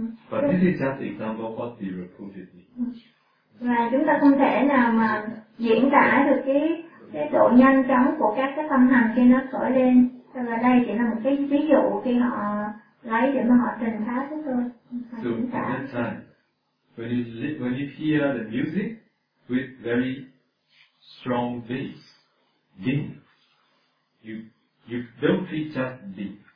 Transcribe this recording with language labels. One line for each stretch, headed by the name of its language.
English: But this is just an example of what they reported me.
Vietnamese: Và chúng ta không thể nào mà diễn tả được cái độ nhanh chóng của các cái tâm hành khi nó khởi lên. Thế là đây chỉ là một cái ví dụ khi họ lấy để mà họ trình pháp với tôi.
English: So at that time, when you hear the music with very strong bass, ding, you don't feel just deep.